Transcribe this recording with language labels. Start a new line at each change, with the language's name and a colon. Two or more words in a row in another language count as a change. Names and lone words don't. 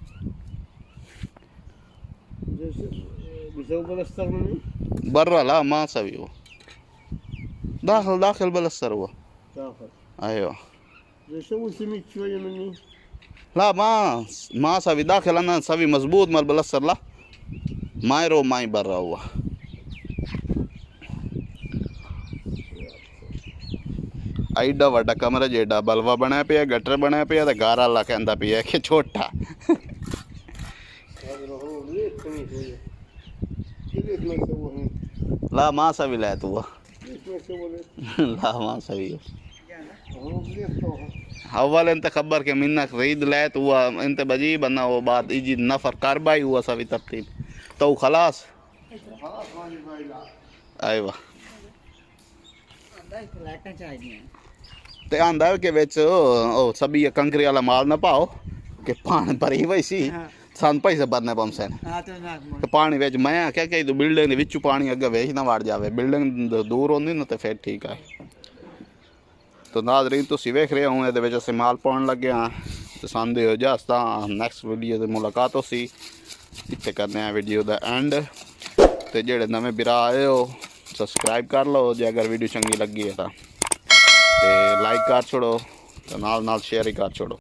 Arabic: بيسوي بلستر مني برا لا ما سوي هو داخل بلستر هو داخل. ايوه يسوي سميك شوية مني. لا ما سوي داخل انا سوي مزبوط مال بلستر لا ماي رو ماي برا هو
Punjabi: ਐਡਾ ਵੱਡਾ ਕਮਰਾ ਜਿਹੜਾ ਬਲਵਾ ਬਣਿਆ ਪਿਆ ਗਟਰ ਬਣਿਆ ਪਿਆ ਤੇ ਘਰ ਵਾਲਾ ਕਹਿੰਦਾ ਪਿਆ ਕਿ ਛੋਟਾ
Arabic: هذا المفروض ليه تسوي شوية. ليش ما يسووه هنا؟ لا ما سوي لا تو ليش ما يسووا ليه؟ لا ما سوي المفروض ليه يسووها؟ اول انت خبر کہ منك ريد لات هو انت بجيب انا وبعد يجي نفر كارباي هو سوي ترتيب تو خلاص خلاص ما يبغى يلعب.
Punjabi: ايوه ਤੇ ਆਂਦਾ ਕਿ ਵਿੱਚ ਉਹ ਸਭੀ ਕੰਕਰੀ ਵਾਲਾ ਮਾਲ ਨਾ ਪਾਓ ਕਿ ਪਾਣੀ ਭਰੀ ਹੋਈ ਸੀ ਸਾਨੂੰ ਪੈਸੇ ਭਰਨੇ ਪੈਂਦੇ ਨੇ ਤੇ ਪਾਣੀ ਵਿੱਚ ਮੈਂ ਆਖਿਆ ਕਿ ਤੂੰ ਬਿਲਡਿੰਗ ਦੇ ਵਿੱਚੋਂ ਪਾਣੀ ਅੱਗੇ ਵੇਚ ਨਾ ਵੜ ਜਾਵੇ ਬਿਲਡਿੰਗ ਦੂਰ ਹੁੰਦੀ ਨਾ ਤੇ ਫਿਰ ਠੀਕ ਹੈ ਤਾਂ ਨਾਜ਼ਰੀਨ ਤੁਸੀਂ ਵੇਖ ਰਹੇ ਹੋ ਇਹਦੇ ਵਿੱਚ ਅਸੀਂ ਮਾਲ ਪਾਉਣ ਲੱਗੇ ਹਾਂ ਤੇ ਸਾਨੂੰ ਦਿਓ ਇਜਾਜ਼ਤ ਤਾਂ
English: next video
Punjabi: ਤੇ ਮੁਲਾਕਾਤ ਹੋਸੀ ਇੱਥੇ ਕਰਨੇ ਆ ਵੀਡੀਓ ਦਾ ਐਂਡ ਤੇ ਜਿਹੜੇ ਨਵੇਂ ਵੀਰਾ ਆਏ ਹੋ ਸਬਸਕ੍ਰਾਈਬ ਕਰ ਲਓ ਜੇ ਅਗਰ ਵੀਡੀਓ ਚੰਗੀ ਲੱਗੀ ਹੈ ਤਾਂ ਤੇ ਲਾਈਕ ਕਰ ਛੋੜੋ ਤੇ ਨਾਲ ਸ਼ੇਅਰ ਹੀ ਕਰ ਛੋੜੋ